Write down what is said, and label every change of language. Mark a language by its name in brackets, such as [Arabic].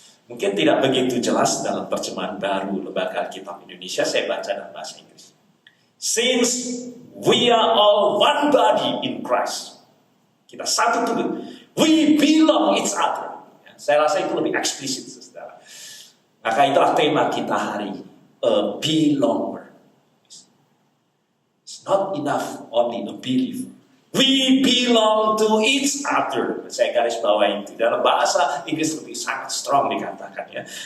[Indonesian] Mungkin tidak begitu jelas dalam terjemahan baru Lembaga Alkitab Indonesia, saya baca dalam bahasa Inggris. [English] Since we are all one body in Christ. [Indonesian] Kita satu tubuh. [English] We belong each other. [Indonesian] Saya rasa itu lebih eksplisit, saudara. Maka itulah tema kita hari ini. [English] A belonger. It's not enough only a believer. We belong to each other. [Indonesian] Saya garis bawah itu. Dalam bahasa Inggris lebih sangat strong dikatakan ya.